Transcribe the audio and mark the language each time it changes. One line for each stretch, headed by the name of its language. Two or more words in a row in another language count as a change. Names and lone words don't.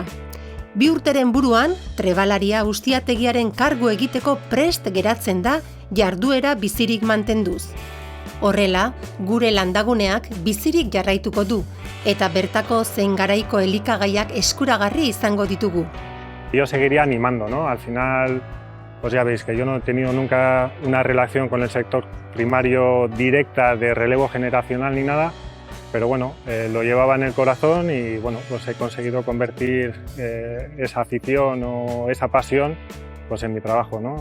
Basque: 2 urteren buruan, trebalaria ustiategiaren kargu egiteko prest geratzen da jarduera bizirik mantenduz. Horrela, gure landaguneak bizirik jarraituko du, eta bertako zein garaiko elikagaiak eskuragarri izango ditugu.
Spanish: Yo seguiría animando, ¿no? Al final, pues ya veis que yo no he tenido nunca una relación con el sector primario directa de relevo generacional ni nada, pero bueno, lo llevaba en el corazón y bueno, pues he conseguido convertir esa afición o esa pasión pues en mi trabajo, ¿no?